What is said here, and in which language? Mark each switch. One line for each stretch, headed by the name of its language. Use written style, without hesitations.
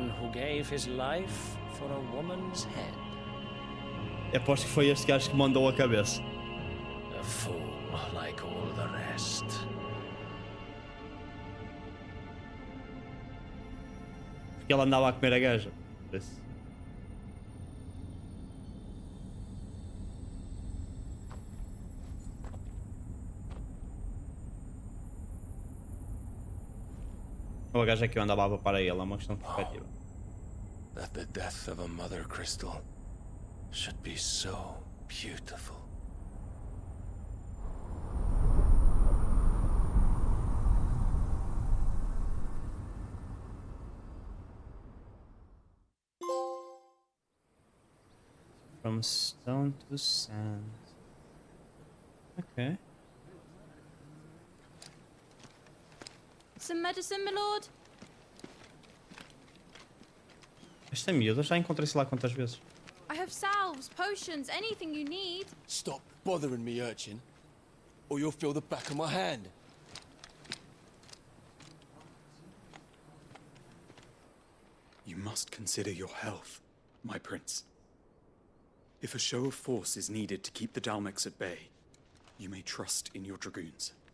English: Man who gave his life for a woman's head.
Portuguese: Aposto que foi este gajo que mandou a cabeça.
English: A fool like all the rest.
Portuguese: Porque ele andava a comer a gaja. Por isso. Ou a gaja que eu andava a papar a ele, é uma questão de perspectiva.
English: That the death of a mother crystal should be so beautiful. From stone to sand. Ok. Some medicine, my lord?
Portuguese: Esta miúda já encontrei sei lá quantas vezes.
English: I have salves, potions, anything you need. Stop bothering me, urchin, or you'll feel the back of my hand. You must consider your health, my prince. If a show of force is needed to keep the Dalmex at bay, you may trust in your dragoons.